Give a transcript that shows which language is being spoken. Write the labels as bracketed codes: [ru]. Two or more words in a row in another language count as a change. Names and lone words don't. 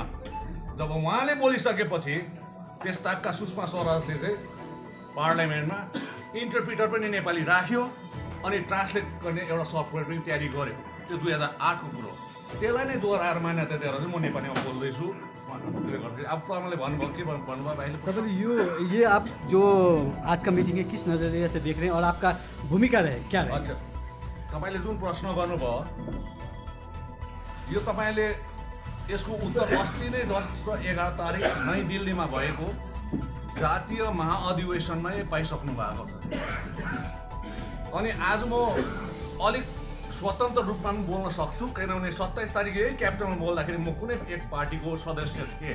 [ne] जब उहाँले बोलिसकेपछि त्यसताकका सुषमा स्वराजले चाहिँ पार्लियामेन्टमा इन्टरप्रिटर पनि नेपाली राख्यो अनि ट्रान्सलेट गर्ने एउटा सफ्टवेयर पनि तयारी गर्यो। त्यो 2008 को कुरो। त्यसलाई नै दोहोऱ्याएर मान्यता दिएर चाहिँ म नेपालीमा बोल्दैछु। त्यसले गर्दाखेरि अब प्रमाणले भन्नुभयो के भन्नुभयो भाइले? [hi] तपाईँले ये आप जो आज का मीटिंग है किस नज़रिए से देख रहे हैं और आपका भूमिका रहे क्या रहे? अच्छा, [ne] तपाईँले जुन प्रश्न गर्नुभयो यो तपाईँले यसको उत्तर अस्ति नै 10 र 11 तारिक नयाँ दिल्लीमा भएको जातीय महाअधिवेशनमै पाइसक्नु भएको छ। अनि आज म अलिक स्वतन्त्र रूपमा पनि बोल्न सक्छु किनभने 27 तारिक यही क्यापिटलमा बोल्दाखेरि म कुनै एक पार्टीको सदस्य थिएँ।